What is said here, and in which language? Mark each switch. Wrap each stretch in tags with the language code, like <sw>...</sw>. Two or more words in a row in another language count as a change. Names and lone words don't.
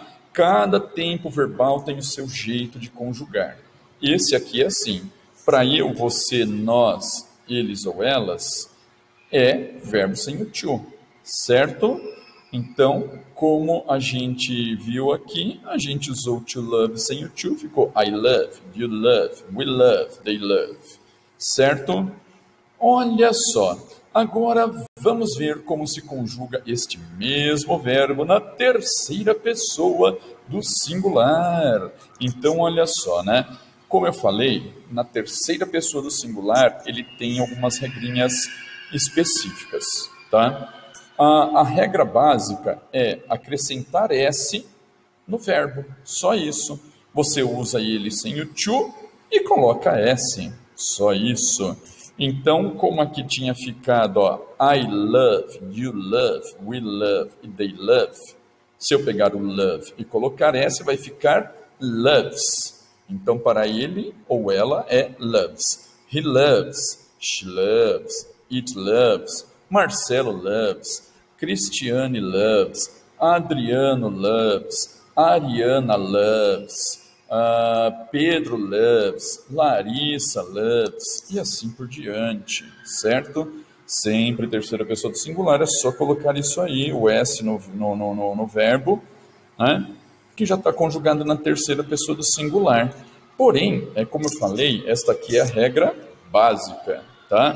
<pt>Cada tempo verbal tem o seu jeito de conjugar. Esse aqui é assim, para eu, você, nós, eles ou elas, é verbo sem o to, certo? Então, como a gente viu aqui, a gente usou</pt> <en>to love</en> <pt>sem o to, ficou</pt> <en>I love, you love, we love, they love,</en> <pt>certo? Olha só, agora vamos ver como se conjuga este mesmo verbo na terceira pessoa do singular. Então, olha só, né? Como eu falei, na terceira pessoa do singular, ele tem algumas regrinhas específicas, tá? A regra básica é acrescentar S no verbo, só isso. Você usa ele sem o to e coloca S, só isso. Então, como aqui tinha ficado, ó,</pt> <en>I love, you love, we love e they love,</en> <pt>se eu pegar o love e colocar S, vai ficar loves. Então, para ele ou ela é loves.</pt> <en>He loves, she loves, it loves, Marcelo loves, Cristiane loves, Adriano loves, Ariana loves, Pedro loves, Larissa loves,</en> <pt>e assim por diante, certo? Sempre terceira pessoa do singular, é só colocar isso aí, o S no verbo, né? Que já está conjugado na terceira pessoa do singular. Porém, como eu falei, esta aqui é a regra básica, tá?</pt>